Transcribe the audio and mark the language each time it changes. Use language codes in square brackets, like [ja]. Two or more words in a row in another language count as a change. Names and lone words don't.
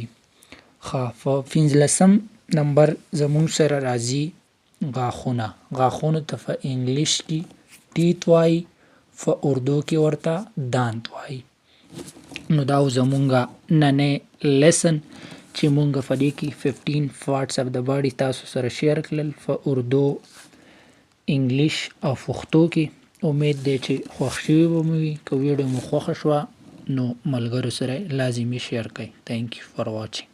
[ps] په 15 نمبر زموږ سره راځي غاښونه. غاښونو ته په انګلیش کې ټیت وایي، په اردو کې ورته دانت وایي. نو دا زمونږه نننی لیسن چې مونږ په دې کې 15 [en] parts of the body [ps] تاسو سره شیر کړل په اردو، انګلیش او پښتو کې. امید دی چې خوښ شوي به مو وي. که ویډیو مو خوښه شوه نو ملګرو سره لازمي شیر کړئ. [en] Thank you for watching.